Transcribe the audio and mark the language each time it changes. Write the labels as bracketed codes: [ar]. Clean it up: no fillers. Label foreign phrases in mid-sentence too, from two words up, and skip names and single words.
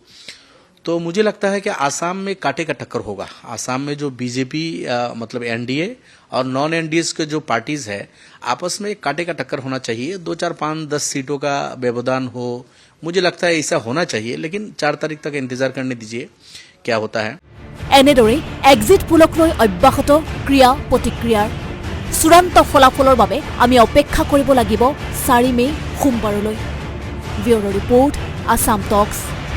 [hi] तो मुझे लगता है कि आसाम में कांटे का टक्कर होगा। आसाम में जो बीजेपी मतलब एनडीए और नॉन एनडीए के जो पार्टीज है, आपस में कांटे का टक्कर होना चाहिए। 2, 4, 5, 10 सीटों का व्यवधान हो, मुझे लगता है ऐसा होना चाहिए, लेकिन 4 तारीख तक इंतजार करने दीजिए क्या होता है। [as] এনেদৰে এক্সিট পোলক লৈ অব্যাহত ক্ৰিয়া প্ৰতিক্ৰিয়াৰ চূড়ান্ত ফলাফলৰ বাবে আমি অপেক্ষা কৰিব লাগিব 4 মে সোমবাৰলৈ। [en] Bureau report, Assam Talks.